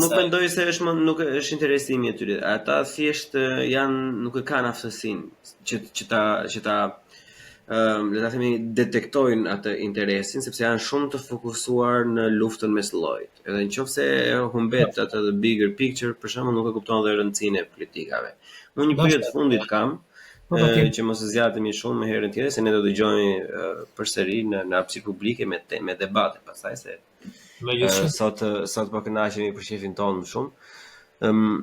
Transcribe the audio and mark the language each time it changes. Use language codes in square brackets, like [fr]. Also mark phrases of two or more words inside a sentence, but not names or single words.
[sq] Unë nuk mendoj se nuk është interesimi i tyre. Ata thjesht nuk e kanë aftësinë që ta le ta themi detektojnë atë interesin, sepse janë shumë të fokusuar në luftën mes llojit. Edhe nëse humbet atë [en] the bigger picture, [sq] për shembull nuk e kupton dhe rëndësinë e politikave. Unë një pyetje të fundit kam, që mos e zgjatemi shumë me herën tjetër, se ne do dëgjojmë përsëri në hapësirë publike me debate pastaj se sot po kënaqemi për shefin tonë më shumë.